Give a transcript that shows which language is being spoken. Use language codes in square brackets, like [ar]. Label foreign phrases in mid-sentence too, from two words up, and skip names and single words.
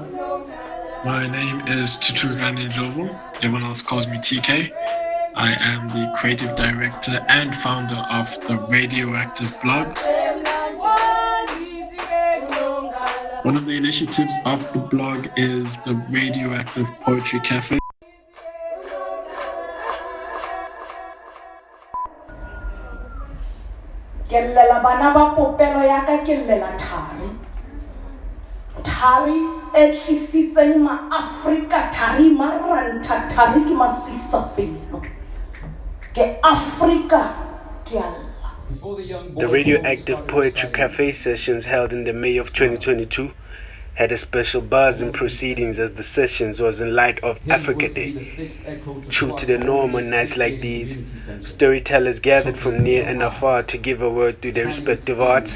[en] My name is Tuturani Jovo. Everyone else calls me TK. I am the creative director and founder of the Radioactive blog. One of the initiatives of the blog is the Radioactive Poetry Cafe. [st] Kellela bana ba popelo ya ka kellela thari e tlisitseng ma-Afrika thari maranta thari ke masisapelo ke Afrika ke alla. [en] The Radioactive Poetry Cafe sessions held in the May of 2022 had a special buzz and proceedings as the sessions was in light of Africa Day. True to the norm on nights like these, storytellers gathered from near and afar to give a word through their respective arts.